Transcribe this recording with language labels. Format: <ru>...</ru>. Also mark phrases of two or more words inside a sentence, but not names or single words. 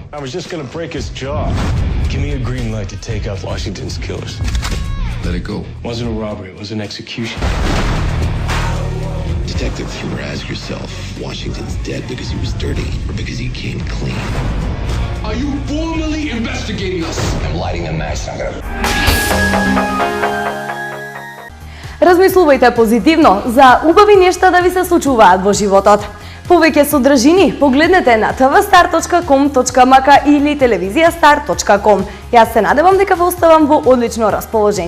<en>I was just gonna break his jaw. Give me a green light to take out Washington's killers. Let it go. It wasn't a robbery, it was an execution. Detective, you ever ask yourself, Washington's dead because he was dirty or because he came clean? Are you formally investigating us? I'm lighting a match. I'm gonna...</en> <mk>Размислувајте позитивно за убави нешта да ви се случуваат во животот. Повеќе содржини погледнете на tvstar.com.mk или телевизијасtar.com. Јас се надевам дека ве оставам во одлично расположение.</mk>